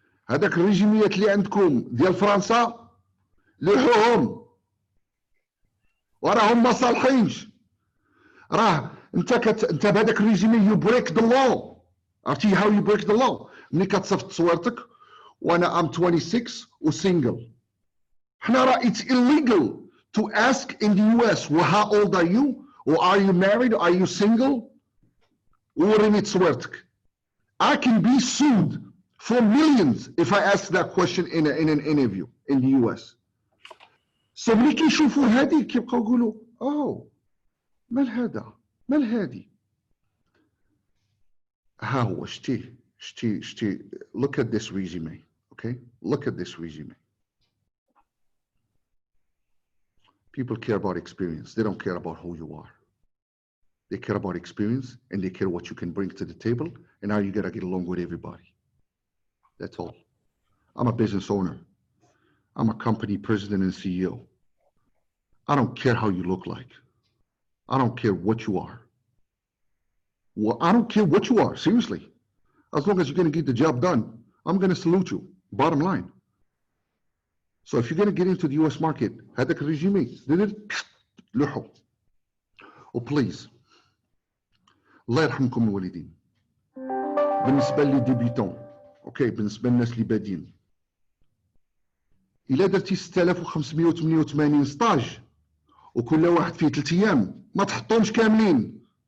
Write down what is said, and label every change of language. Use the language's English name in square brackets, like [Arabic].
[Arabic] هذاك الريزوميات اللي عندكم ديال فرنسا لوحوهم وراهم ما صالحينش. راه انت بهذاك الريزومي [English] You break the law. [Arabic] عرفتي [English] How you break the law? [Arabic] ملي كتصيفط تصويرتك وانا ام 26 وسينجل. حنا راه [English] it's illegal to ask in the US well, how old are you or are you married or are you single. [Arabic] وريني تصويرتك. [English] I can be sued for millions if I ask that question in an interview in the US. [Arabic] So ملي كيشوفوا هذه كيبقاو يقولوا اوه مال هذا مال هذه. ها هو شتي [English] look at this resume. Okay, look at this resume. People care about experience. They don't care about who you are. They care about experience and they care what you can bring to the table and how you gotta get along with everybody. That's all. I'm a business owner. I'm a company president and CEO. I don't care how you look like. I don't care what you are. Well, I don't care what you are, seriously. As long as you're going to get the job done, I'm going to salute you, bottom line. So if you're going to get into the US market, [Arabic] هذاك الريزومي لوحو. وبليز الله يرحمكم الوالدين. بالنسبة لي ديبيتون، اوكي، بالنسبة للناس اللي بادين، إلا درتي 6588 ستاج وكل واحد فيه 3 أيام ما تحطهمش كاملين.